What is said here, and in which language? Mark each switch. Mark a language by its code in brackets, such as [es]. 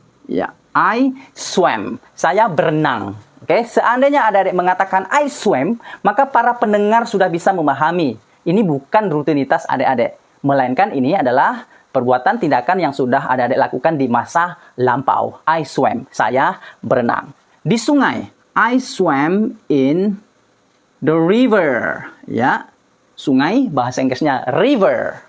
[id] Ya, [en] I swam. [id] Saya berenang. Oke, seandainya ada adik mengatakan I swam, maka para pendengar sudah bisa memahami. Ini bukan rutinitas adik-adik, melainkan ini adalah perbuatan tindakan yang sudah adik-adik lakukan di masa lampau. [en] I swam, [id] saya berenang. Di sungai, [en] I swam in the river. [id] Ya, sungai bahasa Inggrisnya river.